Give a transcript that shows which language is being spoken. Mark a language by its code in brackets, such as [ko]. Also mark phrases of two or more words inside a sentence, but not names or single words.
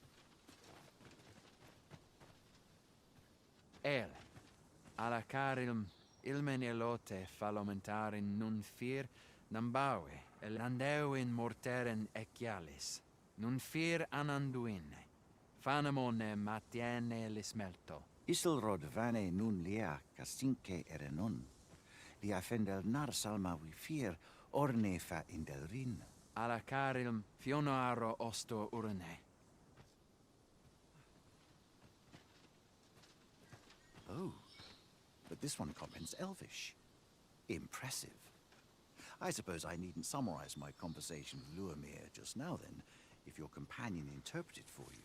[qya] Alla carilm ilmen elote falomentarin nun fir nambawe elandewin morteren ecialis nun fir ananduine fanamone matiene lismelto. Isilrod vane nun lia castinque erenon. Lia fendel nar salma vi fir orne fa indelrin. Alla carilm fionoaro osto urne. [en] Oh, but this one comments Elvish. Impressive. I suppose I needn't summarize my conversation with Luamir just now then, if your companion interpreted for you.